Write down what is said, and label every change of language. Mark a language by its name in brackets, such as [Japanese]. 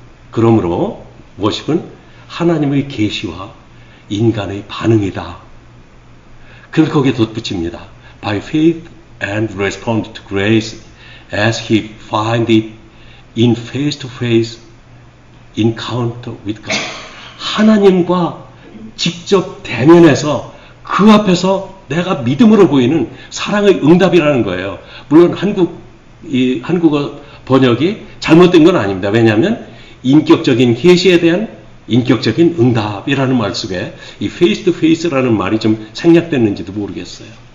[Korean] 그러므로 worship은 하나님의 계시와 인간의 반응이다. 그래서 거기에 덧붙입니다. [English] By faith and respond to grace as he find it in face-to-face encounter with God. [Korean] 하나님과 직접 대면해서 그 앞에서 내가 믿음으로 보이는 사랑의 응답이라는 거예요. 물론 한국어 번역이 잘못된 건 아닙니다. 왜냐하면 인격적인 계시에 대한 인격적인 응답이라는 말 속에 이 face to face라는 말이 좀 생략됐는지도 모르겠어요.